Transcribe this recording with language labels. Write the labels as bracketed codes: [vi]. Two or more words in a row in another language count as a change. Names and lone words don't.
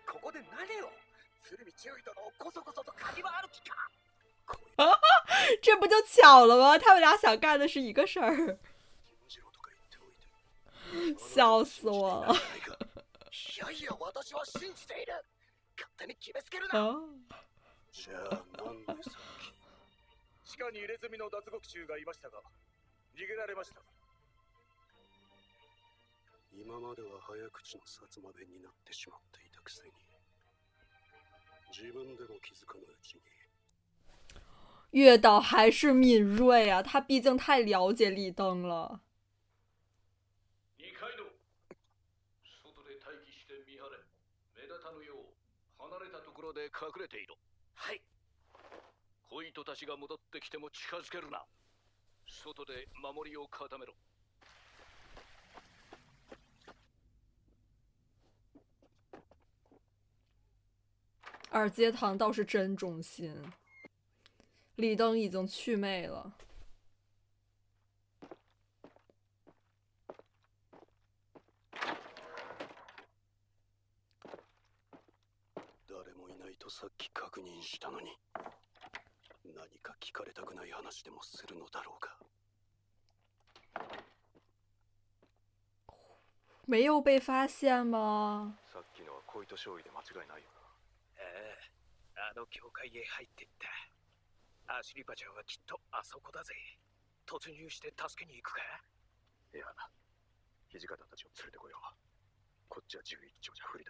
[ja] こで何を鶴見中尉殿をこそこそと嗅ぎ回る気か。 [zh] 这不就巧了吗？他们俩想干的是一个事儿，笑死我了。 [ja] いやいや、私は信じている。勝手に決めつけるな。じゃあなんでさっき地下に入れ墨の脱獄囚がいましたが逃げられました。今までは早口の薩摩弁になってしまっていたくせに自分でも気づかぬうちに。 [zh] 月岛还是敏锐啊，他毕竟太了解李登了。 [ja] 二階堂、外で待機して見張れ。目立たぬよう離れたところで隠れていろ。はい。小糸たちが戻ってきても近づけるな。外で守りを固めろ。 [zh] 二阶堂倒是真忠心。李登已经祛魅了。 [ja] 誰もいないとさっき確認したのに、何か聞かれたくない話でもするのだろうか。 [zh] 没有被发现吗？ [ja] さっきのは小糸少尉で間違いないよな。あの教会へ入っていった。アシリパちゃんはきっとあそこだぜ。突入して助けに行くか。いや、土方たちを連れてこよう。こっちは11丁じゃ不利だ。